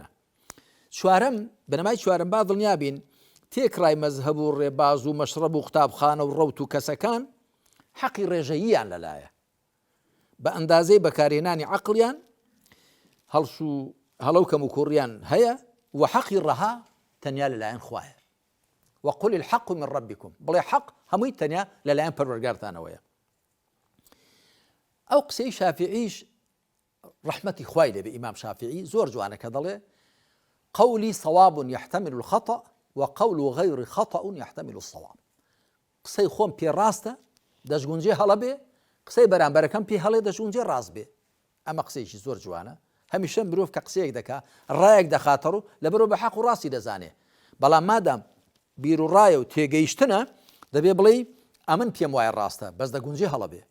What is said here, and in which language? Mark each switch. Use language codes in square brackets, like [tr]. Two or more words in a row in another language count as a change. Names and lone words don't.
[ckb] چوارەم بنەمای چوارەم با دڵنیابین تێکڕای مەزهەب و ڕێباز و مەشرەب و قوتابخانە و ڕەوت و کەسەکان حەقی ڕێژەییان لەلایە بە ئەندازەی بەکارهێنانی عەقڵیان هەڵش و هەڵەوکەم و کوڕیان هەیە و حەقی ڕەها تەنیا لەلایەن خوایە. [ar] وقل الحق من ربكم [ckb] بڵێ حەق هەمووی تەنیا لەلایەن پەروەردگارتانەوەیە. ئەو قسەی شافعیش ڕەحمەتی خوای لێبێ ئیمام شافعی زۆر جوانە کە دەڵێ [ar] قولي صواب يحتمل الخطأ وقول غير خطأ يحتمل الصواب. [ckb] قسەی خۆم پێ ڕاستە دەشگونجێ هەڵە بێ، قسەی بەرامبەرەکەم پێ هەڵێ دەشگونجێ ڕاست بێ. ئەمە قسەیەکی زۆر جوانە. هەمیشە مرۆڤ کە قسەیەک دەکا ڕایەک دەخاتە ڕوو لەبەرەوە بە حەق و ڕاستی دەزانێ، بەڵام مادام بیر و ڕایە و تێگەیشتنە دەبێ بڵێ ئەمن پێم وایە ڕاستە بەس دەگونجێ هەڵە بێ.